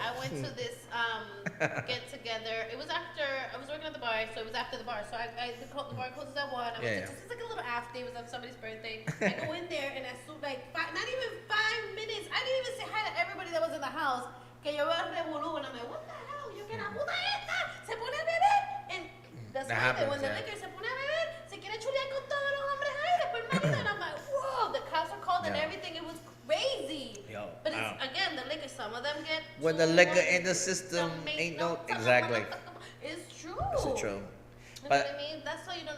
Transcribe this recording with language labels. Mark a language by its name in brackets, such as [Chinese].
[English] I went to this get together. It was after I was working at the bar, so it was after the bar. So the bar closes at 1. This is like a little after. It was on somebody's birthday. I go in there and I stood like not even 5 minutes. I didn't even say hi to everybody that was in the house. [Spanish] Que yo veo el revolú [English] and I'm like, what the hell? [Spanish] Yo que la puta esta se pone a beber. [English] And that's what when the liquor [Spanish] se pone a beber, se quiere chulear con todos los hombres ahí. Después marido, [English] and I'm like, whoa, the cops are called and everything. It was crazy. But it's, again, the liquor, some of them get. When the liquor in the system ain't no. Exactly. It's true. It's true. You know what I mean? That's why you don't.